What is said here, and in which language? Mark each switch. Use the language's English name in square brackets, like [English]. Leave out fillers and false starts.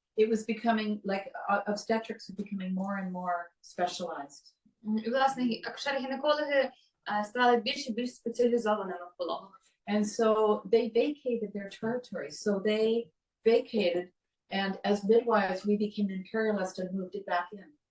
[English] It was becoming like obstetrics was becoming more and more specialized. [Ukrainian] І, власне, акушери-гінекологи ставали більш і більш спеціалізованими в пологах. [English] And so they vacated their territories. So they vacated, and as midwives, we became imperialist and moved it back in.